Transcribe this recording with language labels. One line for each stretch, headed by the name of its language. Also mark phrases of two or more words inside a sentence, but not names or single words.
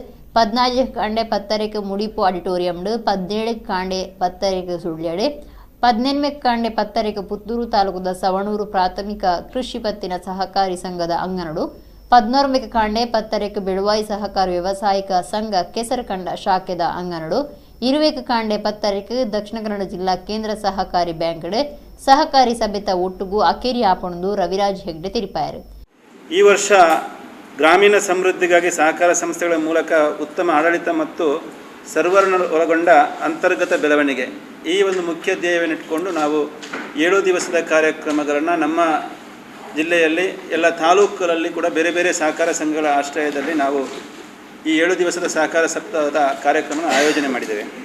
Tulu: 14 ಕಾಂಡೆ 10 ಮುಡಿಪು ಆಡಿಟೋರಿಯಂ 17 ಕಾಂಡೆ 10 ಸುಳ್ಯಡೆ 18 ಕಾಂಡೆ 10 ಪುತ್ತೂರು ತಾಲೂಕದ ಸವಣೂರು ಪ್ರಾಥಮಿಕ ಕೃಷಿ ಪತ್ತಿನ ಸಹಕಾರಿ ಸಂಘದ ಅಂಗನಡು 14 ಕಾಂಡೆ 10 ಬೆಳುವಾಯಿ ಸಹಕಾರಿ ವ್ಯವಸಾಯಿಕ ಸಂಘ ಕೆಸರಕಂಡ ಶಾಖೆದ ಅಂಗನಡು 20 ಕಾಂಡೆ 10 ದಕ್ಷಿಣ ಕನ್ನಡ ಜಿಲ್ಲಾ ಕೇಂದ್ರ ಸಹಕಾರಿ ಬ್ಯಾಂಕ್ಡೆ ಸಹಕಾರಿ ಸಭೆತ ಒಟ್ಟುಗು ಅಕೇರಿ ಆಪಣದು ರವಿರಾಜ್ ಹೆಗ್ಡೆ ತಿಳಿಪಾಯರು.
Kannada: ಈ ವರ್ಷ ಗ್ರಾಮೀಣ ಸಮೃದ್ಧಿಗಾಗಿ ಸಹಕಾರ ಸಂಸ್ಥೆಗಳ ಮೂಲಕ ಉತ್ತಮ ಆಡಳಿತ ಮತ್ತು ಸರ್ವರನ್ನು ಒಳಗೊಂಡ ಅಂತರ್ಗತ ಬೆಳವಣಿಗೆ ಈ ಒಂದು ಮುಖ್ಯ ಧ್ಯೇಯವನ್ನಿಟ್ಟುಕೊಂಡು ನಾವು 7 ದಿವಸದ ಕಾರ್ಯಕ್ರಮಗಳನ್ನು ನಮ್ಮ ಜಿಲ್ಲೆಯಲ್ಲಿ ಎಲ್ಲ ತಾಲೂಕುಗಳಲ್ಲಿ ಕೂಡ ಬೇರೆ ಬೇರೆ ಸಹಕಾರ ಸಂಘಗಳ ಆಶ್ರಯದಲ್ಲಿ ನಾವು ಈ 7 ದಿವಸದ ಸಹಕಾರ ಸಪ್ತಾಹದ ಕಾರ್ಯಕ್ರಮ ಆಯೋಜನೆ ಮಾಡಿದ್ದೇವೆ.